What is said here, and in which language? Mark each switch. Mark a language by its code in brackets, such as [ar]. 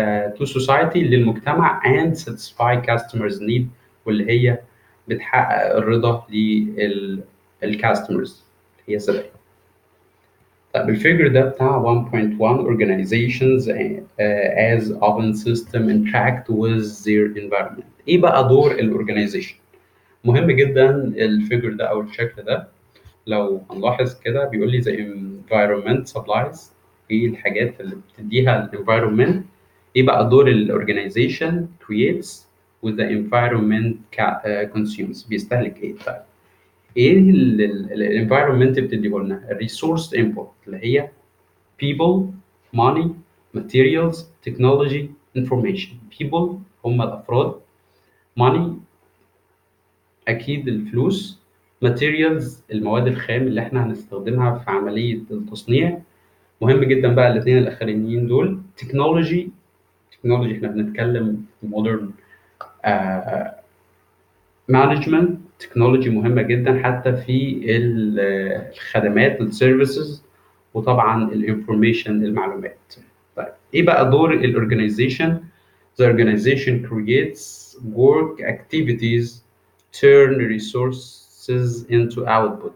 [en] to society، [ar] للمجتمع، [en] and satisfy customers need، [ar] واللي هي بتحقق الرضا للcustomers، هي الزبائن. طب الفيجر ده بتاع [en] 1.1 organizations as open system interact with their environment. [ar] ايه بقى دور الاورجنايزيشن؟ مهم جدا الفيجر ده او الشكل ده. لو هنلاحظ كده بيقول لي [en] the environment supplies، [ar] ايه الحاجات اللي بتديها الانفايرمنت. ايه بقى دور الاورجنايزيشن؟ [en] creates with the environment consumes، [ar] بيستهلك ايه؟ طيب ايه الانفايرمنت بتديه لنا؟ الريسورس انبوت اللي هي [en] people، money، materials، technology، information. [ar] people هم الافراد، money اكيد الفلوس، materials المواد الخام اللي احنا هنستخدمها في عملية التصنيع. مهم جدا بقى الاثنين الاخرانيين دول. technology تكنولوجي، احنا بنتكلم في مودرن مانجمنت. تكنولوجي مهمه جدا حتى في الخدمات السيرفيسز، وطبعا الانفورميشن المعلومات. طيب ايه بقى دور الاورجنايزيشن؟ [en] The organization creates work activities, turn resources into output.